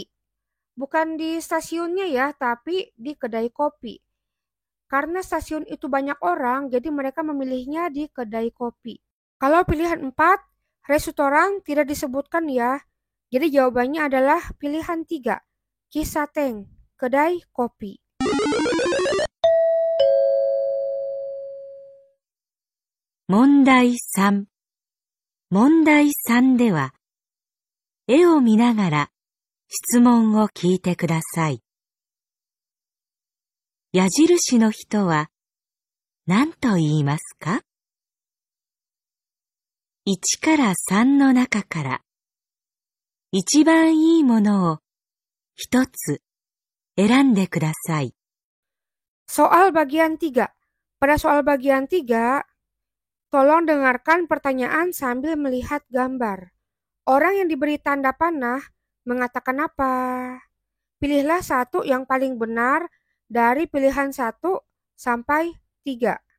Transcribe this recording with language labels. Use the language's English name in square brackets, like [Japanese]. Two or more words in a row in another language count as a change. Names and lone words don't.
[Indonesian] Bukan di stasiunnya ya, tapi di kedai kopi. Karena stasiun itu banyak orang, jadi mereka memilihnya di kedai kopi. Kalau pilihan 4, restoran tidak disebutkan ya. Jadi jawabannya adalah pilihan 3, kisateng, kedai kopi. [Japanese] 問題3。問題3では、絵を見ながら質問を聞いてください。矢印の人は何と言いますか？ 1から3の中から一番いいものを一つ選んでください。 [Indonesian] Soal bagian 3. Pada soal bagian 3, tolong dengarkan pertanyaan sambil melihat gambar. Orang yang diberi tanda panah mengatakan apa? Pilihlah satu yang paling benar dari pilihan 1 sampai 3.